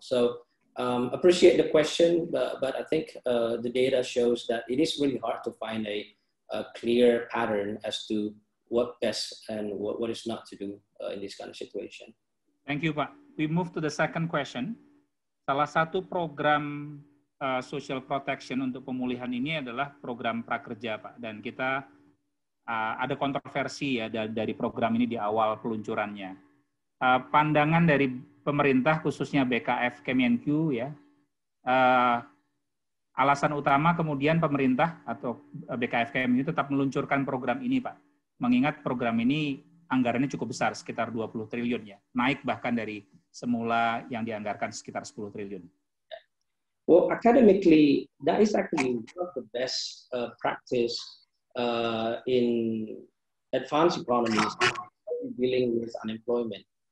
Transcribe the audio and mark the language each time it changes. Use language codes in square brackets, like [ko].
[en] So appreciate the question, but I think the data shows that it is really hard to find a clear pattern as to what best and what is not to do in this kind of situation. Thank you, Pak. We move to the second question. [id] Salah satu program social protection untuk pemulihan ini adalah program prakerja, Pak. Dan kita ada kontroversi ya dari program ini di awal peluncurannya. Pandangan dari pemerintah khususnya BKF Kemenku ya, alasan utama kemudian pemerintah atau BKF Kemenku tetap meluncurkan program ini, Pak. Mengingat program ini anggarannya cukup besar, sekitar 20 triliun ya, naik bahkan dari semula yang dianggarkan sekitar 10 triliun. [en] Well, academically, that is actually one of the best practice in advanced economies dealing with unemployment.